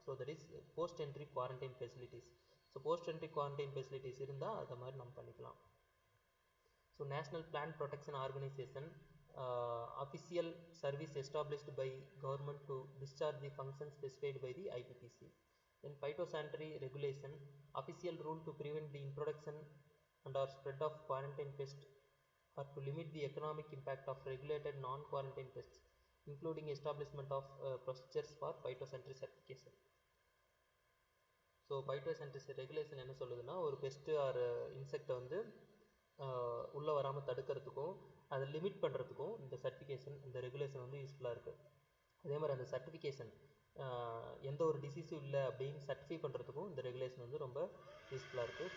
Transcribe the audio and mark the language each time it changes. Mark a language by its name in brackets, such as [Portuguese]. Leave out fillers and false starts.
[English] So that is post entry quarantine facilities. So post entry quarantine facilities [Tamil] இருந்தால் அதை மாதிரி நம்ம பண்ணிக்கலாம். [English] So national plant protection organisation, official service established by government to discharge the function specified by the IPPC. Then phytosanitary regulation, official rule to prevent the introduction and or spread of quarantine pests or to limit the economic impact of regulated non-quarantine pests, including establishment of procedures for phytosanitary certification. [Tamil] So phytosanitary regulation என்ன சொல்லுதுன்னா, ஒரு best R இன்செக்டை வந்து உள்ளே வராமல் தடுக்கிறதுக்கும் அதை limit பண்ணுறதுக்கும் இந்த certification, இந்த ரெகுலேஷன் வந்து யூஸ்ஃபுல்லாக இருக்குது. அதே மாதிரி அந்த சர்டிஃபிகேஷன் எந்த ஒரு டிசீஸும் இல்லை அப்படின்னு சர்டிஃபை பண்ணுறதுக்கும் இந்த ரெகுலேஷன் வந்து ரொம்ப யூஸ்ஃபுல்லாக இருக்குது.